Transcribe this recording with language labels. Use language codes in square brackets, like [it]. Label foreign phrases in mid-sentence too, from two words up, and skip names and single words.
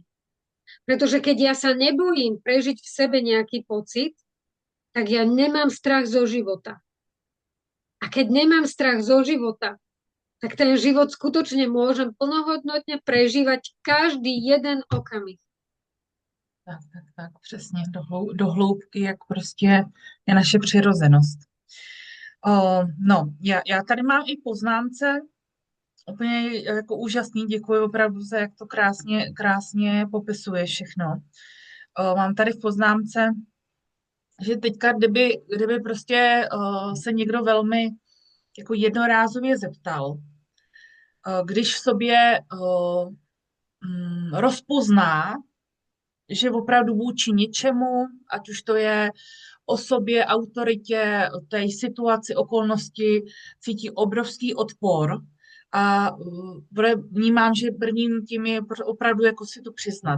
[sk] Pretože keď ja sa nebojím prežiť v sebe nejaký pocit, tak ja nemám strach zo života. A keď nemám strach zo života, tak ten život skutočne môžem plnohodnotne prežívať každý jeden okamih. [cs] Tak, přesně, do hloubky, jak prostě je naše přirozenost. No, já tady mám i poznámce, úplně jako úžasný, děkuji opravdu za, jak to krásně popisuje všechno. Mám tady v poznámce, že teďka, kdyby prostě se někdo velmi jako jednorázově zeptal, když v sobě rozpozná, že opravdu vůči ničemu, ať už to je osobě, autoritě, té situaci, okolnosti, cítí obrovský odpor a vnímám, že prvním tím je opravdu jako si to přiznat.